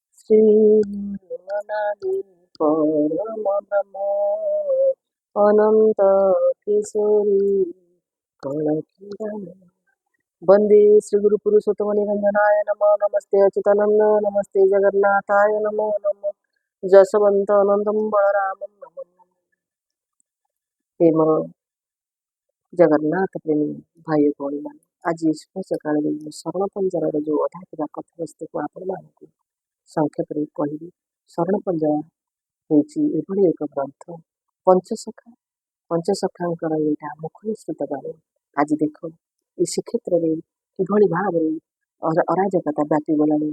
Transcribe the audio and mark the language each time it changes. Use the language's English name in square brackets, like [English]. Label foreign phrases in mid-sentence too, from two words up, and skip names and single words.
[Sanskrit] ଶ୍ରୀ ମନାଲି ପରମ ବ୍ରହ୍ମ ଅନନ୍ତ କିଶୋରୀ କଳକିରଣ वंदे श्री गुरु पुरुषोत्तम निरंजनाय नमः। नमस्ते अच्युतानंद नमस्ते जगन्नाथाय नमो नमः। जसवंत अनंतम बलरामम नमो नमः। [Odia] ହେ ମୋର ଜଗନ୍ନାଥ ପ୍ରେମୀ ଭାଇ ଭଉଣୀ ମାନ ଆଜି ଶୁଭ ସକାଳ ଶରଣ ପଞ୍ଜର ଯୋ ଅଧା ଥିବା କଥାବସ୍ତୁକୁ ଆପଣମାନଙ୍କୁ ସଂକ୍ଷେପରେ କହିବି। ଶରଣ ପଞ୍ଜରା ହେଉଛି ଏଭଳି ଏକ ଗ୍ରନ୍ଥ ପଞ୍ଚସଖା ପଞ୍ଚସଖାଙ୍କର ଏଇଟା ମୁଖ ନିଃସୃତ ବାଣୀ। ଆଜି ଦେଖ ଏ ଶ୍ରୀକ୍ଷେତ୍ରରେ କିଭଳି ଭାବରେ ଅରାଜକତା ବ୍ୟାପିଗଲାଣି।